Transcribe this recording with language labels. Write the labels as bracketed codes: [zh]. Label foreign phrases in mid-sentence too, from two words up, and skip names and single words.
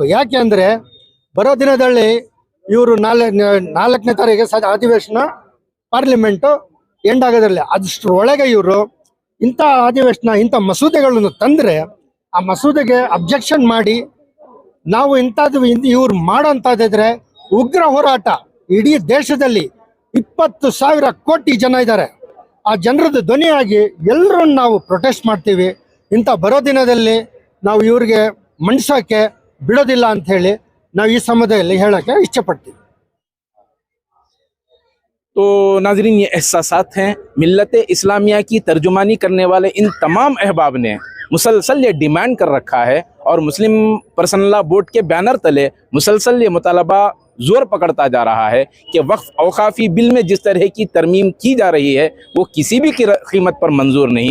[kn] ಯಾಕೆ ಅಂದರೆ ಬರೋ ದಿನದಲ್ಲಿ ಇವರು 4ನೇ ತಾರೀಕಿಗೆ ಅಧಿವೇಶನ ಪಾರ್ಲಿಮೆಂಟು ಎಂಡ್ ಆಗೋದ್ರಲ್ಲಿ ಅಷ್ಟರೊಳಗೆ ಇವರು ಇಂಥ ಅಧಿವೇಶನ, ಇಂಥ ಮಸೂದೆಗಳನ್ನು ತಂದರೆ ಆ ಮಸೂದೆಗೆ ಅಬ್ಜೆಕ್ಷನ್ ಮಾಡಿ ನಾವು ಇಂಥದ್ದು ಇವ್ರು ಮಾಡೋಂಥದ್ದಿದ್ರೆ ಉಗ್ರ ಹೋರಾಟ, ಇಡೀ ದೇಶದಲ್ಲಿ 20,000 ಕೋಟಿ ಜನ ಇದ್ದಾರೆ, ಆ ಜನರದ್ದು ಧ್ವನಿಯಾಗಿ ಎಲ್ಲರೂ ನಾವು ಪ್ರೊಟೆಸ್ಟ್ ಮಾಡ್ತೀವಿ. ಇಂಥ ಬರೋ ದಿನದಲ್ಲಿ ನಾವು ಇವ್ರಿಗೆ ಮಂಡ್ಸೋಕ್ಕೆ ಬಿಡೋದಿಲ್ಲ ಅಂತ ಹೇಳಿ ನಾವು ಈ ಸಮಯದಲ್ಲಿ ಹೇಳೋಕ್ಕೆ ಇಷ್ಟಪಡ್ತೀವಿ. [ur] تو ناظرین، یہ احساسات ہیں ملت اسلامیہ کی ترجمانی کرنے والے ان تمام احباب نے مسلسل یہ ڈیمانڈ کر رکھا ہے اور مسلم پرسنل لا بورڈ کے بینر تلے مسلسل یہ مطالبہ زور پکڑتا جا رہا ہے کہ وقف اوقافی بل میں جس طرح کی ترمیم کی جا رہی ہے وہ کسی بھی قیمت پر منظور نہیں.